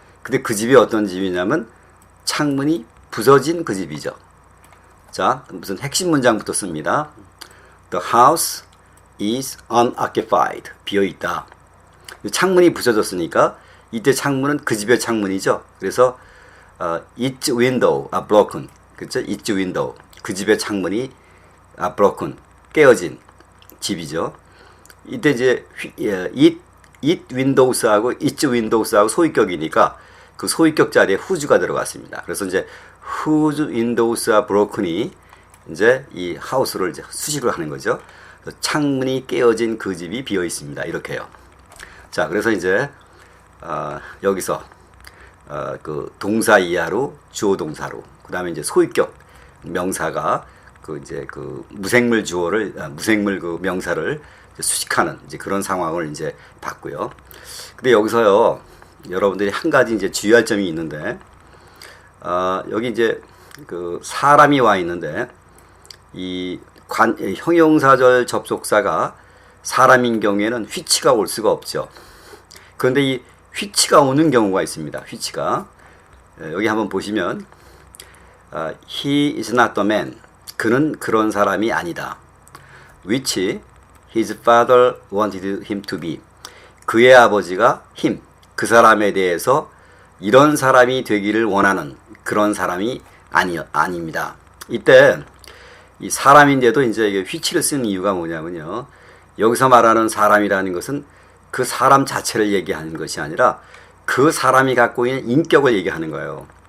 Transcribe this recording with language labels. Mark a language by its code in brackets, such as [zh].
[ko] 근데 그 집이 어떤 집이냐면 창문이 부서진 그 집이죠. 자, 무슨 핵심 문장부터 씁니다. The house is unoccupied. 비어 있다. 창문이 부서졌으니까 이때 창문은 그 집의 창문이죠. [en] 그래서 its window are broken. 그렇죠? its window. [ko] 그 집의 창문이 broken. 깨어진 집이죠. 이때 이제 it windows 하고 its windows 하고 소위격이니까 그 소위격 자리에 whose가 들어갔습니다. 그래서 이제 whose windows are broken 이 이제 이 house를 이제 수식을 하는 거죠. 창문이 깨어진 그 집이 비어 있습니다. 이렇게요. 자, 그래서 이제 여기서 그 동사 이하로 주어 동사로 그다음에 이제 소위격 명사가 그 이제 그 무생물 주어를 무생물 그 명사를 수식하는 이제 그런 상황을 이제 봤고요. 근데 여기서요 여러분들이 한 가지 이제 주의할 점이 있는데 여기 이제 그 사람이 와 있는데 이 형용사절 접속사가 사람인 경우에는 which가 올 수가 없죠. 그런데 이 which가 오는 경우가 있습니다. [en] which가 여기 한번 보시면 he is not the man. [ko] 그는 그런 사람이 아니다. [en] which his father wanted him to be. [ko] 그의 아버지가 him, 그 사람에 대해서 이런 사람이 되기를 원하는 그런 사람이 아닙니다. 이때 이 사람인데도 이제 이게 which를 쓰는 이유가 뭐냐면요. 여기서 말하는 사람이라는 것은 그 사람 자체를 얘기하는 것이 아니라 그 사람이 갖고 있는 인격을 얘기하는 거예요.